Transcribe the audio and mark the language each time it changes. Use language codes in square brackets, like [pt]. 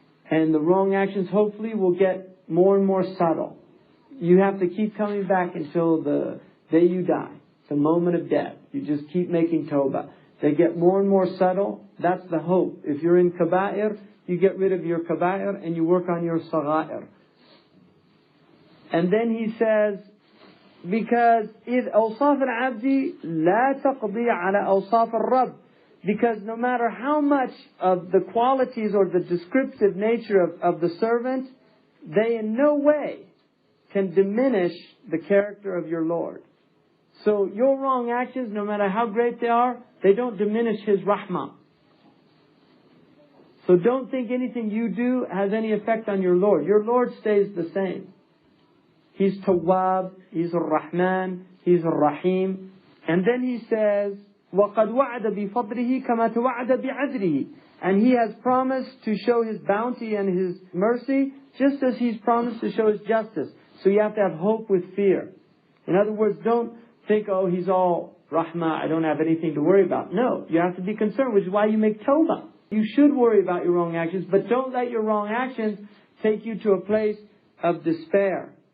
[en] And the wrong actions hopefully will get more and more subtle. You have to keep coming back until the day you die, the moment of death. You just keep making tawbah. They get more and more subtle. That's the hope. If you're in kaba'ir, you get rid of your kaba'ir and you work on your sagha'ir. And then he says, because [ar] إذ أوصاف العبد لا تقضي على أوصاف الرب. [en] Because no matter how much of the qualities or the descriptive nature of the servant, they in no way can diminish the character of your Lord. So your wrong actions, no matter how great they are, they don't diminish His rahmah. So don't think anything you do has any effect on your Lord. Your Lord stays the same. He's Tawwab, He's Ar-Rahman, He's Ar-Rahim. And then He says, [ar] وَقَدْ وَعَدَ بِفَضْلِهِ كَمَا تَوَعَدَ بِعَدْلِهِ. [en] And He has promised to show His bounty and His mercy, just as He's promised to show His justice. So you have to have hope with fear. In other words, don't think, oh, He's all Rahmah, I don't have anything to worry about. No, you have to be concerned, which is why you make tawbah. You should worry about your wrong actions, but don't let your wrong actions take you to a place of despair.